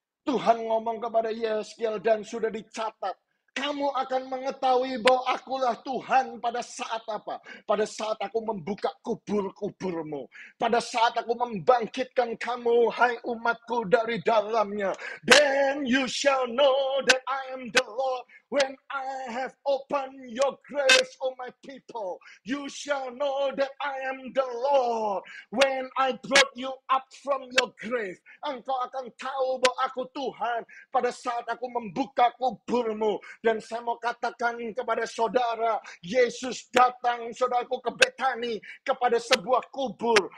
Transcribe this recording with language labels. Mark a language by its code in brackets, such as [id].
[id] Tuhan ngomong kepada Yehezkiel dan sudah dicatat. Kamu akan mengetahui bahwa akulah Tuhan pada saat apa? Pada saat aku membuka kubur-kuburmu. Pada saat aku membangkitkan kamu, hai umatku, dari dalamnya. [en] Then you shall know that I am the Lord. When I have opened your graves, O my people, you shall know that I am the Lord. When I brought you up from your grave, [id] engkau akan tahu bahwa aku Tuhan pada saat aku membuka kuburmu. Dan saya mau katakan kepada saudara, Yesus datang, saudaraku, ke Betani, kepada sebuah kubur.